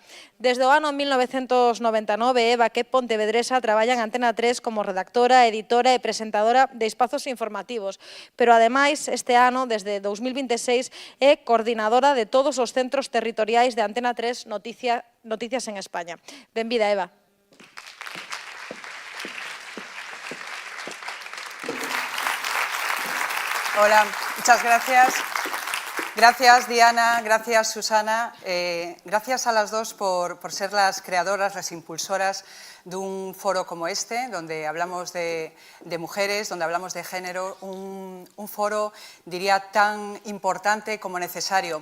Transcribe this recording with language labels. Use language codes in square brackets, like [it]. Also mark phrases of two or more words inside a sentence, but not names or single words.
[gl] Desde o ano 1999, Eva, que é pontevedresa, traballa en Antena 3 como redactora, editora e presentadora de espazos informativos, pero ademais este ano, desde 2026, é coordinadora de todos os centros territoriais de Antena 3 Noticias en España. Benvida, Eva. [es] Hola, muchas gracias. Gracias, Diana, gracias, Susana. Gracias a las dos por ser las creadoras, las impulsoras de un foro como este, donde hablamos de mujeres, donde hablamos de género, un foro, diría, tan importante como necesario.